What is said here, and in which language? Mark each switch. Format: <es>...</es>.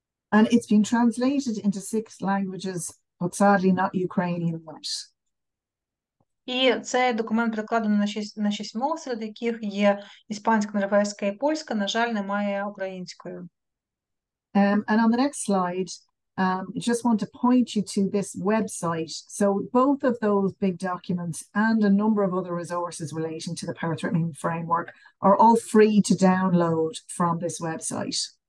<en>And it's been translated into 6 languages, but sadly not Ukrainian yet.</en> <uk>І цей документ перекладено на 6 мов, серед яких є іспанська, норвезька і польська, на жаль, немає українською.</uk> <en>And on the next slide, I just want to point you to this website. So both of those big documents and a number of other resources relating to the power threat meaning framework are all free to download from this website.</en>